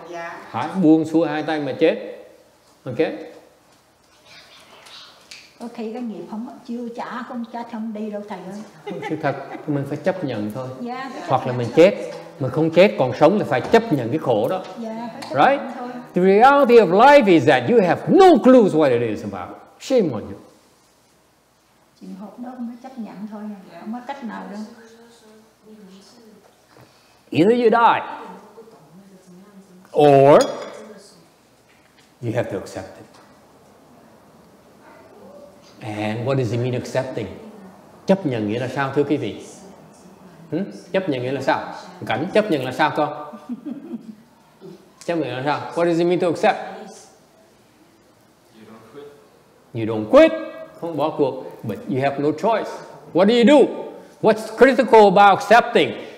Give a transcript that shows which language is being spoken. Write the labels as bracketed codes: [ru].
[vi] Dạ. Phải buông xuôi hai tay mà chết. Ok. Có khi cái nghiệp chưa trả, không đi đâu thầy ơi. Sự thật, mình phải chấp nhận thôi. Dạ, hoặc là mình chết, mình không chết còn sống thì phải chấp nhận cái khổ đó. Dạ, [en] right? The reality of life is that you have no clue what it is about. Shame on you. [vi] Chuyện hột đó mới chấp nhận thôi, không có cách nào đâu. [en] Either you die, or you have to accept it. And what does it mean accepting? [vi] Chấp nhận nghĩa là sao thưa quý vị? Chấp nhận nghĩa là sao? Cảnh chấp nhận là sao con? Chấp nhận là sao? [en] What does it mean to accept? You don't quit. [vi] Không bỏ cuộc. [en] But you have no choice. What do you do? What's critical about accepting?